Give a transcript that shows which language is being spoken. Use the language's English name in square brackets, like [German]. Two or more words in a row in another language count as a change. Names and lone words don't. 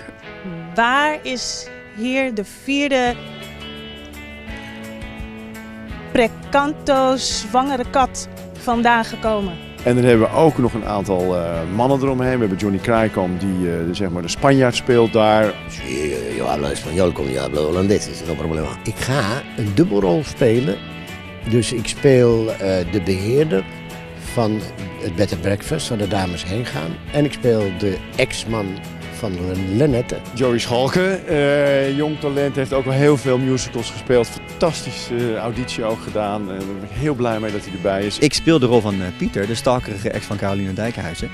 [Dutch] Waar is hier de 4e precanto zwangere kat vandaan gekomen? En dan hebben we ook nog een aantal mannen eromheen. We hebben Johnny Krijkamp die zeg maar de Spanjaard speelt daar. [Spanish] Sí, yo hablo español como yo hablo holandés, is no problema. [Dutch] Ik ga een dubbelrol spelen. Dus ik speel de beheerder van het [English] bed and breakfast, [Dutch] waar de dames heen gaan. En ik speel de ex-man van Lynette. Joey Schalke, jong talent, heeft ook al heel veel musicals gespeeld. Fantastische auditie ook gedaan. Daar ben ik heel blij mee dat hij erbij is. Ik speel de rol van Pieter, de stalkerige ex van Caroline Dijkhuizen.